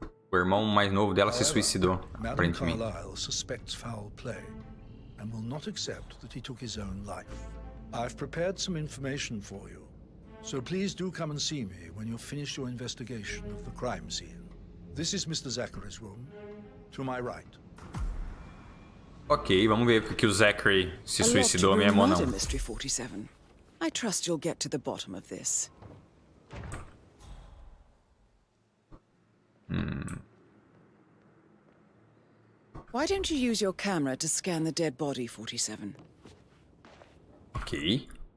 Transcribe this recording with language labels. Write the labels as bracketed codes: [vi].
[pt] O irmão mais novo dela se suicidou, aparentemente. [en] Carlyle suspects foul play and will not accept that he took his own life. I've prepared some information for you, so please do come and see me when you've finished your investigation of the crime scene. This is Mr. Zachary's room, to my right. [pt] Ok, vamos ver porque o Zachary se suicidou mesmo ou não. [en] Mystery 47. I trust you'll get to the bottom of this. Why don't you use your camera to scan the dead body, 47? Ok.